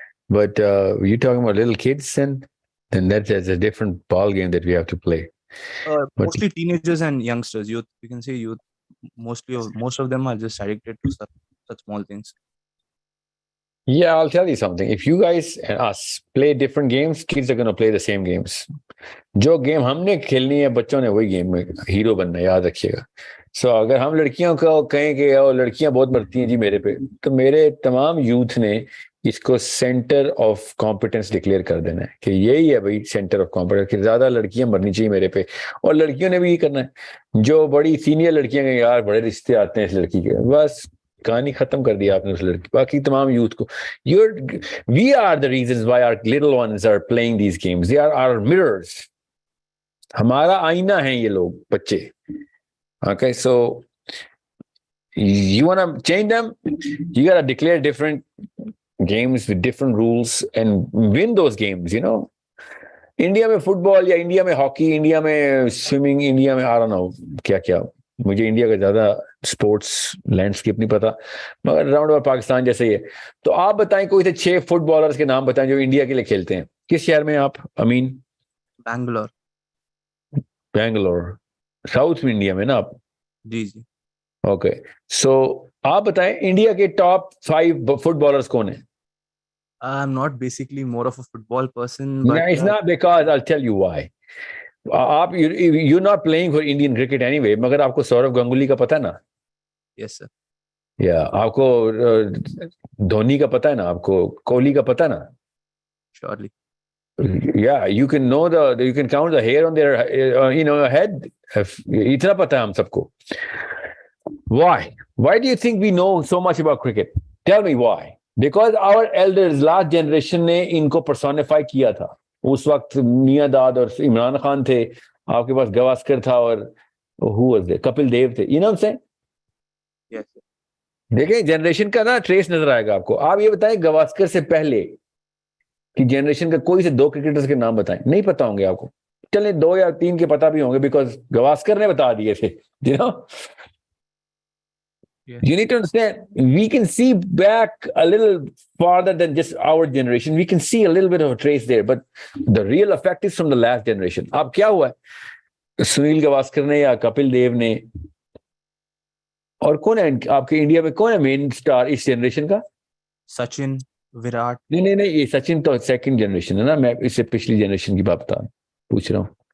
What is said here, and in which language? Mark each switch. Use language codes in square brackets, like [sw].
[en] But you're talking about little kids, then that's a different ball game that we have to play. Mostly teenagers and youngsters, youth. You can say youth. Most of them are just addicted to such small things. Yeah, I'll tell you something. If you guys and us play different games, kids are going to play the same games. [ur] جو game ہم نے کھیلنی ہے بچوں نے وہی game میں hero بننا ہے, یاد رکھیے گا. سو اگر ہم لڑکیوں کو کہیں کہ لڑکیاں بہت مرتی ہیں جی میرے پہ, تو میرے تمام یوتھ نے اس کو سینٹر آف کمپٹنس ڈکلیئر کر دینا ہے کہ یہی ہے بھائی سینٹر آف کمپٹنس, کہ زیادہ لڑکیاں مرنی چاہیے میرے پہ. اور لڑکیوں نے بھی یہ کرنا ہے, جو بڑی سینئر لڑکیاں ہیں یار بڑے رشتے آتے ہیں اس لڑکی کے, بس کہانی ختم کر دیا آپ نے اس لڑکی. باقی تمام یوتھ کو [en] we are the reasons why our little ones are playing these games, they are our mirrors, [ur] ہمارا آئینہ ہیں یہ لوگ بچے. [en] Okay, so you want to change them, you got to declare different games with different rules and win those games, you know. [ur] India میں fit بال یا India میں hockey, India میں سوئمنگ, انڈیا میں [en] I don't know [ur] کیا کیا, مجھے India کا زیادہ اسپورٹس لینڈسکیپ نہیں پتا, مگر راؤنڈ اوور پاکستان جیسے ہی ہے. تو آپ بتائیں کوئی سے 6 فٹ بالرز کے نام بتائیں جو انڈیا کے لیے کھیلتے ہیں. کس شہر میں آپ امین؟ بینگلور. بینگلور, ساؤتھ میں انڈیا میں نا آپ؟ جی جی. اوکے, سو آپ بتائیں انڈیا کے ٹاپ 5 فٹ بالرز کون ہیں؟ [en] I'm not basically more of a football person, No, but it's not, because I'll tell you why. [ur] آپ [en] you're not playing for Indian cricket anyway, [ur] مگر آپ کو سورو گنگولی کا پتہ ہے نا؟ [en] yes sir. [ur] یا آپ کو دھونی کا پتہ ہے نا, آپ کو کوہلی کا پتہ ہے نا؟ [en] Surely. Yeah, you can know you can count the hair on their head. [ur] اتنا پتہ ہے ہم سب کو. [en] Why do you think we know so much about cricket? Tell me why. Because our elders, last generation [ur] نے ان کو پرسونیفائی کیا تھا. اس وقت میاں داد اور عمران خان تھے, آپ کے پاس گواسکر تھا, اور [en] who was there? [ur] Kapil Dev تھے. [en] You know what I'm saying? Yes sir. [ur] دیکھیں جنریشن کا نا ٹریس نظر آئے گا آپ کو. آپ یہ بتائیں گواسکر سے پہلے کی جنریشن کا کوئی سے 2 کرکٹرز کے نام بتائیں. نہیں پتا ہوں گے آپ کو, چلیں 2 یا 3 کے پتا بھی ہوں گے, بیکاز گواسکر نے بتا دیے تھے. [en] You know? Yes. You need to understand, we can see back a little farther than just our generation. We can see a little bit of a trace there, but the real effect is from the last generation. [ur] اب کیا ہوا ہے, سنیل گواسکر نے یا کپل دیو نے, اور کون ہے آپ کے انڈیا میں کون ہے مین سٹار اس جنریشن کا؟ سچن, وراٹ. نہیں, یہ سچن تو سیکنڈ جنریشن ہے نا, میں اس سے پچھلی جنریشن کی بات پوچھ رہا ہوں.